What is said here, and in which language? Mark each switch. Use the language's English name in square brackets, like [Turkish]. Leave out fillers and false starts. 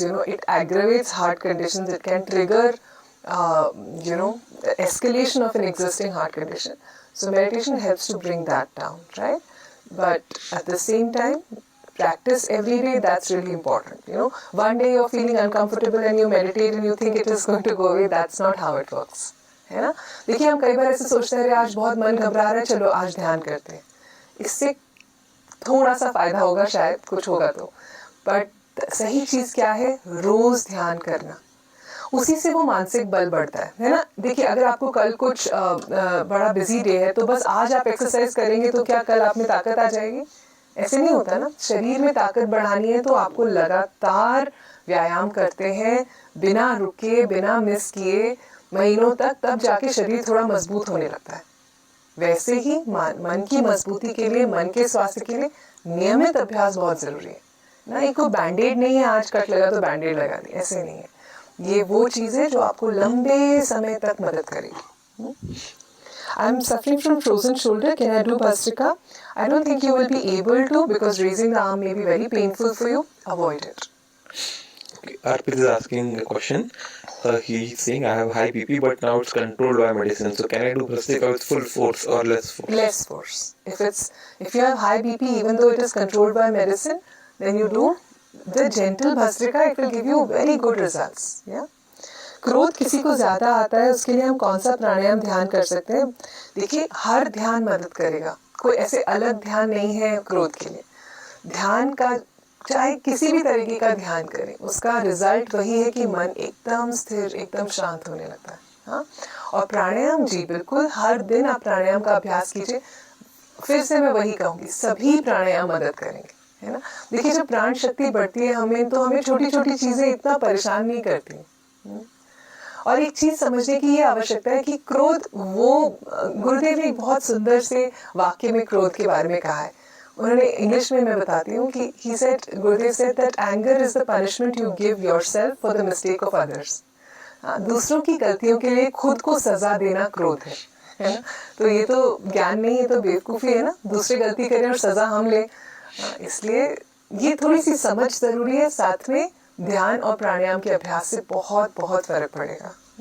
[English] It aggravates heart conditions. It can trigger, the escalation of an existing heart condition. So meditation helps to bring that down, right? But at the same time, practice every day. That's really important. One day you're feeling uncomfortable and you meditate and you think it is going to go away. That's not how it works. [Hindi] है ना? देखिए, हम कई बार ऐसे सोचते हैं, आज बहुत मन घबरा रहा है, चलो आज ध्यान करते हैं. इससे थोड़ा सा फायदा होगा, शायद कुछ होगा तो. बट सही चीज़ क्या है? रोज ध्यान करना. उसी से वो मानसिक बल बढ़ता है ना। देखिए अगर आपको कल कुछ बड़ा बिजी डे है तो बस आज आप एक्सरसाइज करेंगे तो क्या कल आप में ताकत आ जाएगी? ऐसे नहीं होता ना। शरीर में ताकत बढ़ानी है तो आपको लगातार व्यायाम करते हैं बिना रुके बिना मिस किए महीनों तक, तब जाके शरीर थोड़ा मजबूत होने लगता है। वैसे ही मन की मजबूती के लिए, मन के स्वास्थ्य के लिए नियमित अभ्यास बहुत जरूरी है ना। एक कोई बैंडेड नहीं है, आज कट लगा तो बैंडेड लगा दी, ऐसे नहीं है। ये वो चीज है जो आपको लंबे समय तक मदद करेगी। [English] I'm suffering from frozen shoulder. Can I do Bhastrika? I don't think you will be able to because raising the arm may be very painful for you. Avoid it. Okay, Arpit is asking a question. He's saying I have high BP, but now it's controlled by medicine. So can I do Bhastrika with full force or less force? Less force. If you have high BP, even though it is controlled by medicine, then you do the gentle Bhastrika. It will give you very good results. Yeah. [Hindi] क्रोध किसी को ज्यादा आता है, उसके लिए हम कौन सा प्राणायाम ध्यान कर सकते हैं? देखिए हर ध्यान मदद करेगा, कोई ऐसे अलग ध्यान नहीं है क्रोध के लिए। ध्यान का चाहे किसी भी तरीके का ध्यान करें, उसका रिजल्ट वही है कि मन एकदम स्थिर एकदम शांत होने लगता है। हाँ, और प्राणायाम जी बिल्कुल हर दिन आप प्राणायाम का अभ्यास कीजिए। फिर से मैं वही कहूँगी, सभी प्राणायाम मदद करेंगे, है ना। देखिए जब प्राण शक्ति बढ़ती है हमें, तो हमें छोटी छोटी चीजें इतना परेशान नहीं करती। और एक चीज समझने की ये आवश्यकता है कि क्रोध, वो गुरुदेव ने बहुत सुंदर से वाक्य में क्रोध के बारे में कहा है। उन्होंने इंग्लिश में मैं बताती हूँ कि [English] he said, Gurudev said that anger is the punishment you give yourself for the mistake of others. [Hindi] दूसरों की गलतियों के लिए खुद को सजा देना क्रोध है ना। तो ये तो ज्ञान नहीं, ये तो बेवकूफ़ी है ना। दूसरे गलती करें और सजा हम ले। इसलिए ये थोड़ी सी समझ जरूरी है। साथ में ध्यान और प्राणायाम के अभ्यास से बहुत बहुत फर्क पड़ेगा।